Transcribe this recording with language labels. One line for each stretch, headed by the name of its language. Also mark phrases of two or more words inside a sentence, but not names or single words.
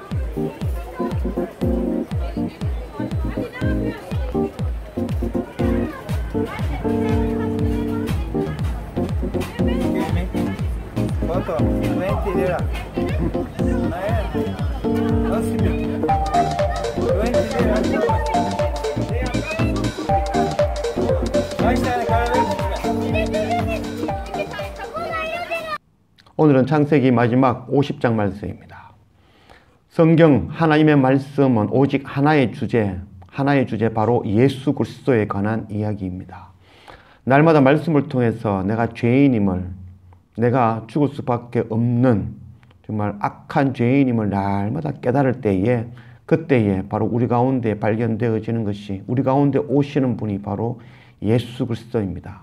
Turkish: Foto, 20 lira. Nasıl bir? 20 lira. Kaç tane kahve?
Korean: 오늘은 창세기 마지막 50장 말씀입니다. 성경 하나님의 말씀은 오직 하나의 주제 바로 예수 그리스도에 관한 이야기입니다. 날마다 말씀을 통해서 내가 죄인임을, 내가 죽을 수밖에 없는 정말 악한 죄인임을 날마다 깨달을 때에, 그때에 바로 우리 가운데 발견되어지는 것이, 우리 가운데 오시는 분이 바로 예수 그리스도입니다.